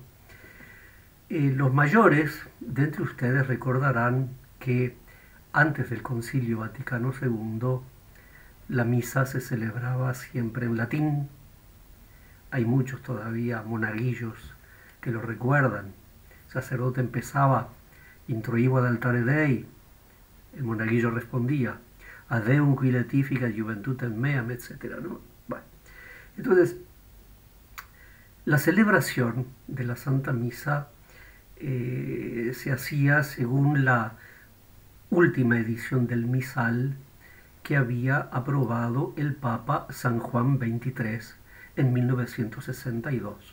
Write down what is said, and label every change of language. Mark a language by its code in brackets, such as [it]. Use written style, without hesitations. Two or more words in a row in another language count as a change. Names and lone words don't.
[es] Los mayores de entre ustedes recordarán que antes del Concilio Vaticano II la misa se celebraba siempre en latín. Hay muchos todavía monaguillos que lo recuerdan. El sacerdote empezaba [la] introibo ad altare Dei, [es] el monaguillo respondía [la] ad Deum qui letifica juventutem meam, [es] etc., ¿no? Bueno, entonces la celebración de la Santa Misa se hacía según la última edición del misal que había aprobado el Papa San Juan XXIII en 1962.